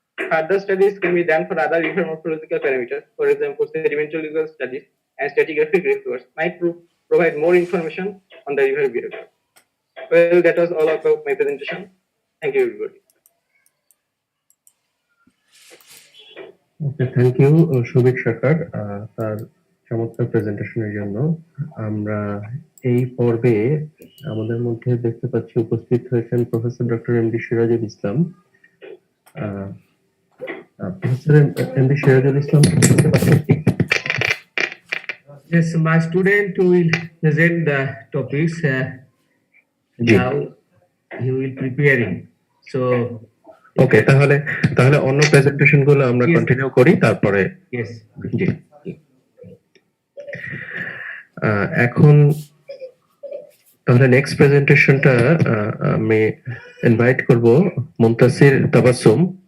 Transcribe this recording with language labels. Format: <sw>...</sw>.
<en>Further studies can be done for other river morphological parameters, for example, sedimentological studies and stratigraphic reports might provide more information on the river behavior. Well, that was all about my presentation. Thank you, everybody. Okay, thank you,</en> <bn>Souvik Sarker, তার চমৎকার প্রেজেন্টেশনের জন্য। আমরা এই পর্বে আমাদের মধ্যে দেখতে পাচ্ছি উপস্থিত হয়েছেন professor doctor MD Sirajul Islam. Professor MD Sirajul Islam দেখতে পাচ্ছেন কি?</bn> <en>Yes, my student will present the topics. Now he will preparing. So</en> <bn>ওকে, তাহলে অন্য প্রেজেন্টেশন গুলো আমরা কন্টিনিউ করি তারপরে।</bn> <en>yes,</en> <bn>জি। এখন তাহলে নেক্সট প্রেজেন্টেশনটা আমি ইনভাইট করব মুনতাসির তাবাসুম।</bn>